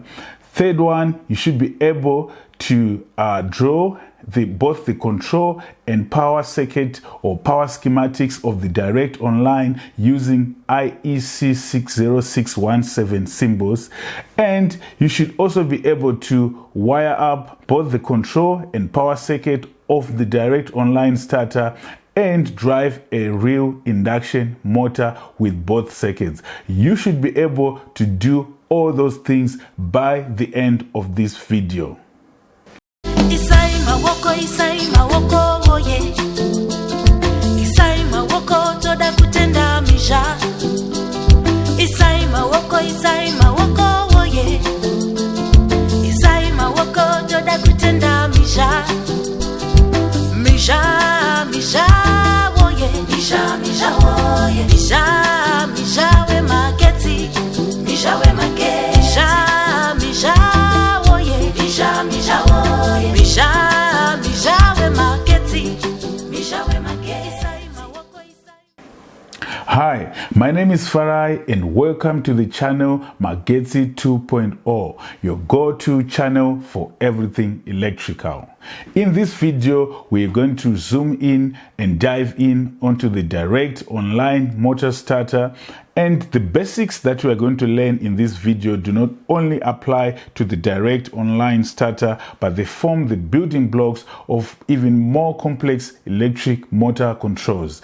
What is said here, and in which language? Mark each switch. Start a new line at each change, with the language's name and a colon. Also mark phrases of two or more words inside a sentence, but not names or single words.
English: Third one, you should be able to draw both the control and power circuit or power schematics of the direct online using IEC 60617 symbols, and you should also be able to wire up both the control and power circuit of the direct online starter and drive a real induction motor with both circuits. You should be able to do all those things by the end of this video.
Shona: Isai mawoko oye. Isai mawoko toda kutenda mija. Isai mawoko oye. Isai mawoko toda kutenda mija. Mija oye. Mija oye. Mija we mageti. Mija we mageti. Mija oye. Mija oye. Mija we mageti. Mija we mageti.
English: Hi, my name is Farai and welcome to the channel Magezi 2.0, your go-to channel for everything electrical. In this video, we're going to zoom in and dive in onto the direct online motor starter, and the basics that we are going to learn in this video do not only apply to the direct online starter, but they form the building blocks of even more complex electric motor controls.